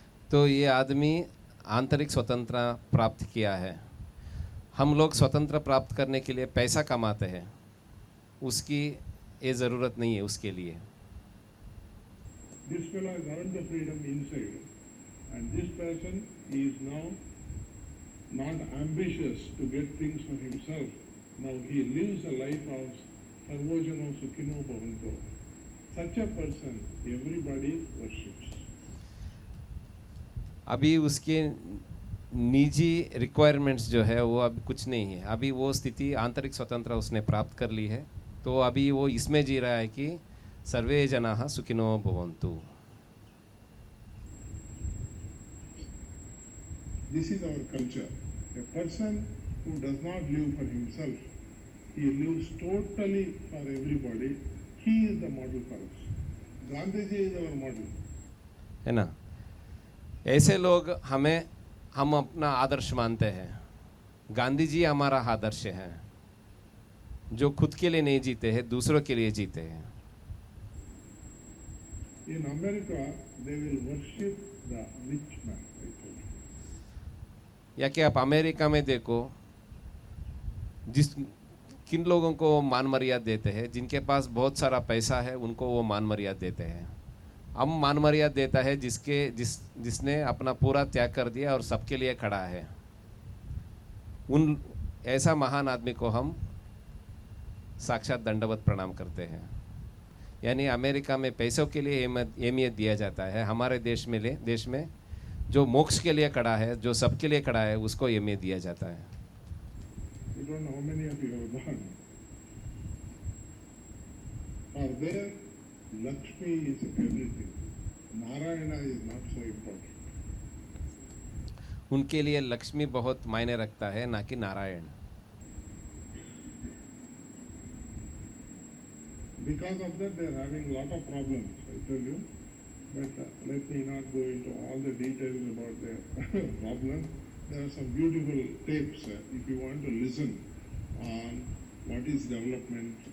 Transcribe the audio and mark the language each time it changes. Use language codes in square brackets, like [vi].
[hi] तो ये आदमी आंतरिक स्वतंत्रता प्राप्त किया है। हम लोग स्वतंत्र प्राप्त करने के लिए पैसा कमाते हैं, उसकी ये ज़रूरत नहीं है उसके लिए। [en] This fellow has earned the freedom inside, and this person is now not ambitious to get things for himself. Now he lives a life of [sa] sarvojano sukhino bhavanto. [en] Such a person everybody worships. [hi] अभी उसके निजी requirements जो है वो अब कुछ नहीं है, अभी वो स्थिति आंतरिक स्वतंत्रता उसने प्राप्त कर ली है, तो अभी वो इसमें जी रहा है कि [sa] सर्वे जनाः सुखिनो भवन्तु. [en] This is our culture. A person who does not live for himself, he lives totally for everybody. He is the model for us. Gandhiji is our model. [hi] है ना. ऐसे लोग हम अपना आदर्श मानते हैं. गांधी जी हमारा आदर्श है, जो खुद के लिए नहीं जीते हैं, दूसरों के लिए जीते हैं. [en] In America, they will worship the rich man. I told you. [hi] या कि आप अमेरिका में देखो, किन लोगों को मान मर्यादा देते हैं, जिनके पास बहुत सारा पैसा है उनको वो मान मर्यादा देते हैं. हम मान मर्यादा देता है जिसने अपना पूरा त्याग कर दिया और सबके लिए खड़ा है. ऐसा महान आदमी को हम साक्षात दंडवत प्रणाम करते हैं. यानी अमेरिका में पैसों के लिए अहमियत दिया जाता है, हमारे देश में जो मोक्ष के लिए खड़ा है, जो सबके लिए खड़ा है, उसको अहमियत दिया जाता है. [en] You don't know how many of you have gone. For there, Lakshmi is everything. Narayana is not so important. [hi] उनके लिए लक्ष्मी बहुत मायने रखता है, ना कि Narayan. [en] Because of that, they are having a lot of problems, I tell you. But let me not go into all the details about their problems. There are some beautiful tapes if you want to listen on what is development.